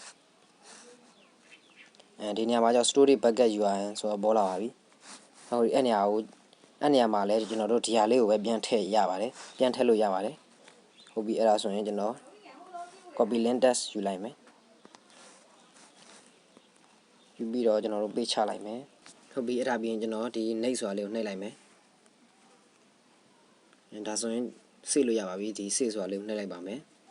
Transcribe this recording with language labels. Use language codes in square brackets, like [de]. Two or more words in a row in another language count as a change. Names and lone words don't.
[my] ဒီနေရာမှာကျတော့ [en] story bucket URL [my] ဆိုတော့ပေါ်လာပါပြီဟုတ်ပြီအဲ့နေရာမှာလည်းကျွန်တော်တို့ဒီဟာလေးကိုပဲပြန်ထည့်ရပါတယ်ပြန်ထည့်လို့ရပါတယ်ဟုတ်ပြီအဲ့ဒါဆိုရင်ကျွန်တော် [en] copy link test [my] ယူလိုက်မယ်ယူပြီးတော့ကျွန်တော်တို့ပေးချလိုက်မယ်ဟုတ်ပြီအဲ့ဒါပြီးရင်ကျွန်တော်ဒီ next ဆိုတာလေးကိုနှိပ်လိုက်မယ်ဒါဆိုရင် save လို့ရပါပြီဒီ save ဆိုတာလေးကိုနှိပ်လိုက်ပါမယ်